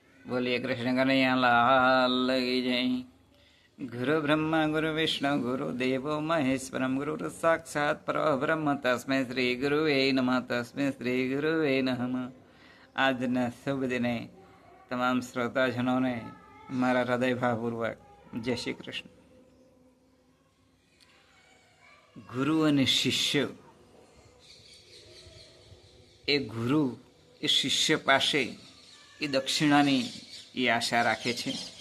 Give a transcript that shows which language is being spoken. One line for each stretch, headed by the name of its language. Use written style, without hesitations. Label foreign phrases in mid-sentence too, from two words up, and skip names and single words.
Hindi: बोलिए कृष्ण कन्हैया लाल की जय।
Sanskrit: गुरु ब्रह्मा गुरु विष्णु गुरु देवो महेश्वरम गुरु साक्षात परब्रह्म तस्मै श्री गुरुवे नमः तस्मै श्री गुरुवे नमः।
Gujarati: આજના શુભ દિને તમામ શ્રોતાજનોને મારા હૃદયભાવપૂર્વક જય શ્રી કૃષ્ણ। ગુરુ અને શિષ્ય, એ ગુરુ એ શિષ્ય પાસે એ દક્ષિણાની એ આશા રાખે છે।